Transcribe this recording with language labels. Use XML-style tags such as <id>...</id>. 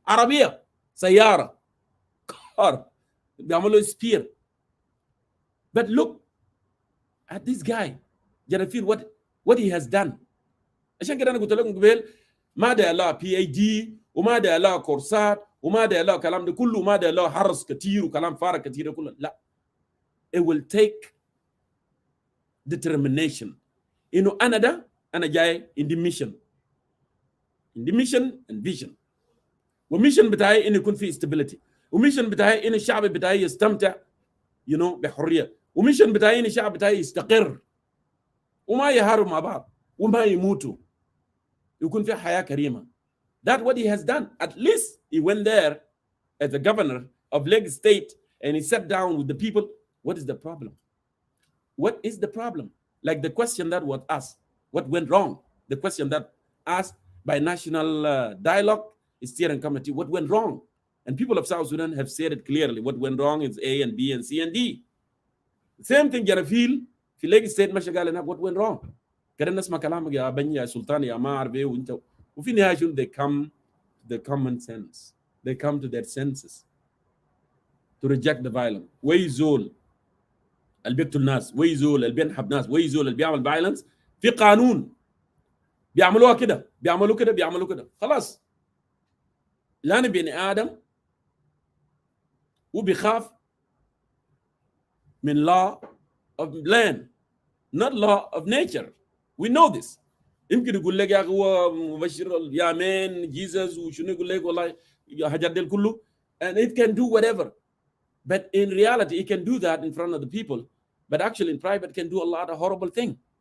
<ar>عربية سيارة كار بيعملوا سبير.</ar> <en>But look at this guy جنافيل what he has done.</en> <ar>عشان كده أنا قلت لكم قبل ما ده لا PhD وما ده لا كورسات وما ده لا كلام ده كله ما ده لا حرص كتير وكلام فارغ كتير كله لا.</ar> <en>It will take determination.</en> <ar>إنه أنا جاي</ar> <en>in the mission and vision.</en> <ar>وميشن بتاعي إنه يكون في stability. وميشن بتاعي إن الشعب بتاعي يستمتع بحرية. وميشن بتاعي إن الشعب بتاعي يستقر وما يهاروا مع بعض وما يموتوا. يكون في حياة كريمة.</ar> <en>That's what he has done. At least he went there as the governor of Lagos State and he sat down with the people. What is the problem? What is the problem? Like the question that was asked, what went wrong? The question that asked by National Dialogue Steering Committee, what went wrong? And people of South Sudan have said it clearly. What went wrong is A and B and C and D. Same thing Janafil, في Lagos State</en> <ar>ماشي قال لنا</ar> <en>what went wrong.</en> <ar>كده نسمع كلامك يا بني يا سلطان يا ما أعرف إيه وأنت وفي النهاية شنو</ar> <en>they come to the common sense. They come to their senses to reject the violence.</en> <ar>ويزول اللي بيقتل ناس، ويزول اللي بينحب ناس، ويزول اللي بيعمل violence في قانون بيعملوها كده بيعملوا كده خلاص. لأن بني آدم وبيخاف من</ar> <en>law of land not law of nature. We know this.</en> <ar>يمكن يقول لك يا اخي هو مبشر اليامين جيسس وشنو يقول لك والله حاجات دي كله</ar> <en>and it can do whatever. But in reality it can do that in front of the people, but actually in private can do a lot of horrible things.</en>